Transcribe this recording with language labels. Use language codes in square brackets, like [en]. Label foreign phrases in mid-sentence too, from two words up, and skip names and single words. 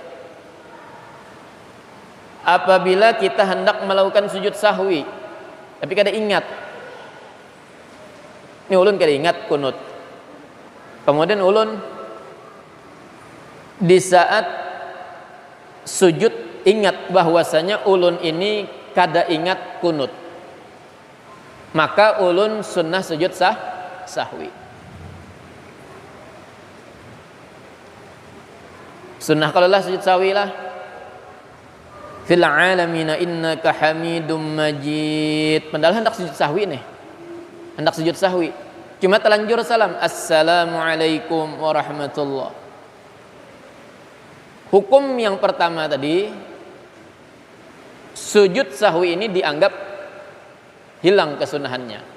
[bjn] Apabila kita hendak melakukan sujud sahwi tapi kada ingat, ini ulun kada ingat kunut, kemudian ulun di saat sujud ingat bahwasanya ulun ini kada ingat kunut, maka ulun sunnah sujud sahwi. Sunnah kalau lah sujud sahwi lah, [ar] في العالمين إنك حميد مجيد. [bjn] Padahal hendak sujud sahwi nih, hendak sujud sahwi, cuma telanjur salam, [ar] assalamualaikum warahmatullah. [id] Hukum yang pertama tadi, sujud sahwi ini dianggap hilang kesunahannya.